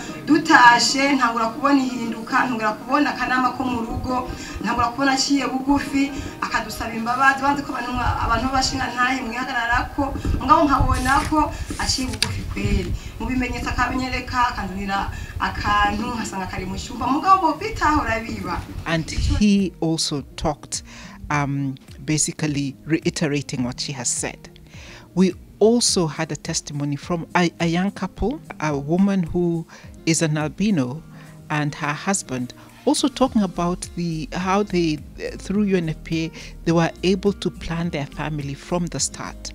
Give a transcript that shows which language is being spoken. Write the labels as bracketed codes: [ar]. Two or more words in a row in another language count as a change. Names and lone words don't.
[rn] Dutashe ntangura kubona ihinduka, ntangura kubona kanama ko mu rugo, ntangura kubona ciye bugufi akadusaba imbabazi banze ko abantu bashinga ntahe mwihagararako, ngabo nkabona ko aciye bugufi kweri. Mu bimenyetso akabinyereka akandurira akantu nkasanga kari mu cyumba mugabo bitahora biba. [en] And he also talked basically reiterating what she has said. We also had a testimony from a young couple, a woman who is an albino and her husband, also talking about how they, through UNFPA, they were able to plan their family from the start.